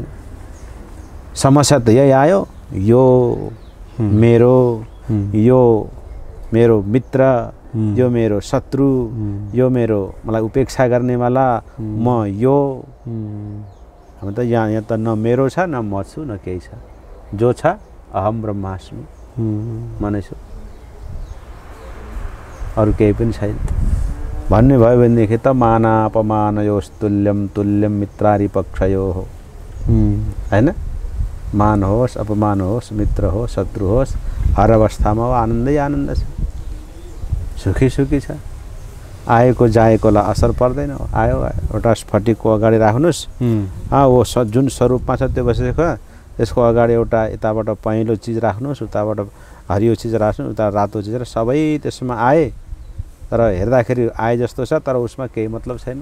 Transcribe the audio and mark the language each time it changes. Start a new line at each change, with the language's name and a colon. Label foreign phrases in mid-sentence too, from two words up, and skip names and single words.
Nepali: समस्या त यही आयो, यो मेरो मित्र, यो मेरो शत्रु, यो मेरो मलाई उपेक्षा गर्नेवाला, म यो अब त यहाँ त न मेरो छ, न म छु, न केही छ। जो छ
Sanskrit: अहम ब्रह्मास्मि,
Nepali: म नै छु। अरू केही पनि छैन भन्ने भयो भनेदेखि त
Sanskrit: माना अपमानयोस् तुल्यम तुल्यम मित्रारि पक्षयो
Nepali: हो हैन। मान होस् अपमान होस् मित्र होस् शत्रु होस् हर अवस्थामा आनन्दै आनन्द छ, सुखी सुखी छ। आएको जाएकोलाई असर पर्दैन। आयो एउटा स्फटिकको अगाडि राख्नुहोस्, वो जुन स्वरूपमा छ त्यो बसेको, त्यसको अगाडि एउटा यताबाट पहेँलो चिज राख्नुहोस्, उताबाट हरियो चिज राख्नुहोस्, उता रातो चिज, र सबै त्यसमा आए तर हेर्दाखेरि आए जस्तो छ तर उसमा केही मतलब छैन।